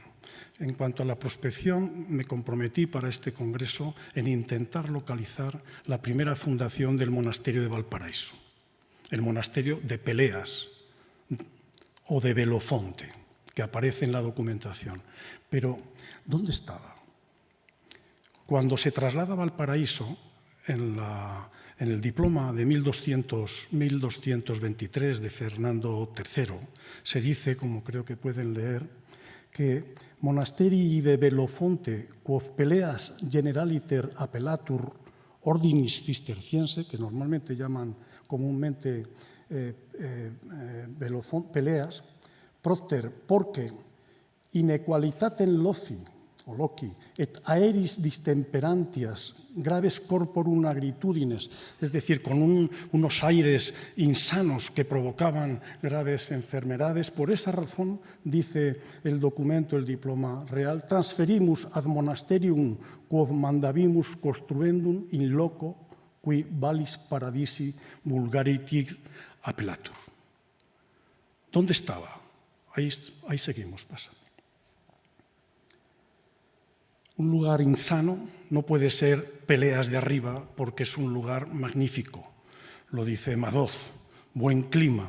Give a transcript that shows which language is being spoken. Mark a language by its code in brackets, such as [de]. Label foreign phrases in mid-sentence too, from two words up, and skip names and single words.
[es] En cuanto a la prospección, me comprometí para este congreso en intentar localizar la primera fundación del monasterio de Valparaíso, el monasterio de Peleas o de Belofonte, que aparece en la documentación. Pero, ¿dónde estaba? Cuando se traslada a Valparaíso, en el diploma de 1223 de Fernando III, se dice, como creo que pueden leer, que [la] monasterii de Belofonte, quod peleas generaliter appellatur ordinis cisterciense, [es] que normalmente llaman comúnmente [la] peleas, propter porque inequalitatem loci et aeris distemperantias graves corporum agritudines, [es] es decir, con unos aires insanos que provocaban graves enfermedades. Por esa razón, dice el documento, el diploma real, [la] transferimus ad monasterium quod mandabimus construendum in loco qui valis paradisi vulgaritir appellatur. [es] ¿Dónde estaba? Ahí seguimos pasando. Un lugar insano no puede ser Peleas de Arriba porque es un lugar magnífico, lo dice Madoz, buen clima.